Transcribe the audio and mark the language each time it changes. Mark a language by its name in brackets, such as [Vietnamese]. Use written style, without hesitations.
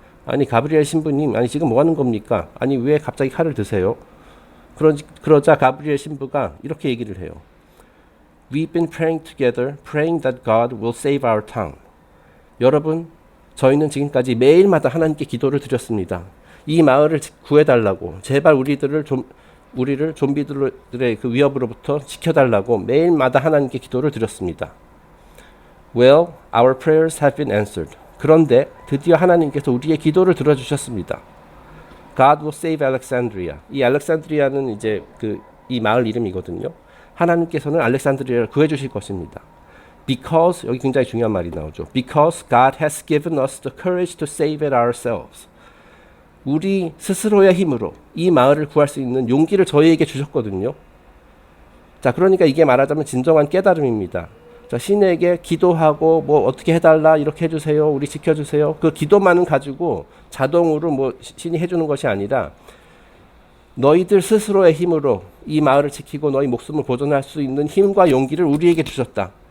[Korean] 아니, 가브리엘 신부님, 아니 지금 뭐 하는 겁니까? 아니, 왜 갑자기 칼을 드세요? 그러자 가브리엘 신부가 이렇게 얘기를 해요. [English] We've been praying together, praying that God will save our town. [Korean] 여러분, 저희는 지금까지 매일마다 하나님께 기도를 드렸습니다. 이 마을을 구해달라고, 제발 우리를 좀비들의 그 위협으로부터 지켜달라고 매일마다 하나님께 기도를 드렸습니다. [English] Well, our prayers have been answered. [Korean] 그런데 드디어 하나님께서 우리의 기도를 들어주셨습니다. [English] God will save Alexandria. [Korean] 이 알렉산드리아는 이제 이 마을 이름이거든요. 하나님께서는 알렉산드리아를 구해주실 것입니다. [English] Because, [Korean] 여기 굉장히 중요한 말이 나오죠. [English] Because God has given us the courage to save it ourselves. [Korean] 우리 스스로의 힘으로 이 마을을 구할 수 있는 용기를 저희에게 주셨거든요. 자, 그러니까 이게 말하자면 진정한 깨달음입니다. 자, 신에게 기도하고 뭐 어떻게 해달라, 이렇게 해주세요, 우리 지켜주세요, 그 기도만은 가지고 자동으로 뭐 신이 해주는 것이 아니라 너희들 스스로의 힘으로 이 마을을 지키고 너희 목숨을 보존할 수 있는 힘과 용기를 우리에게 주셨다.